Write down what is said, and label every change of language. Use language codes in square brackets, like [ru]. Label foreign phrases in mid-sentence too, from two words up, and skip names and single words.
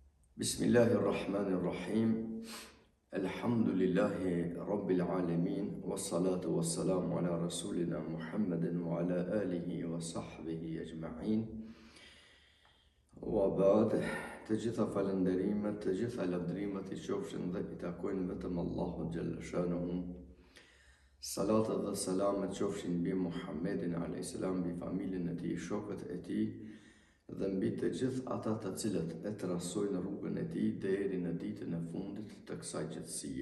[ar] بسم الله الرحمن الرحيم. الحمد لله رب العالمين. والصلاة والسلام على رسولنا محمد وعلى آله وصحبه أجمعين. وبعد, [sq] të gjitha falënderimet, të gjitha lavdrimet I qofshin dhe I takojnë vetëm Allahut [ar] جل شأنه. [sq] Salatat dhe selamet qofshin mbi Muhammedin a.s. mbi familjen e tij, shokët e tij dhe mbi të gjithë ata të cilët e trasojnë rrugën e tij deri në ditën e fundit të kësaj gjëtësie.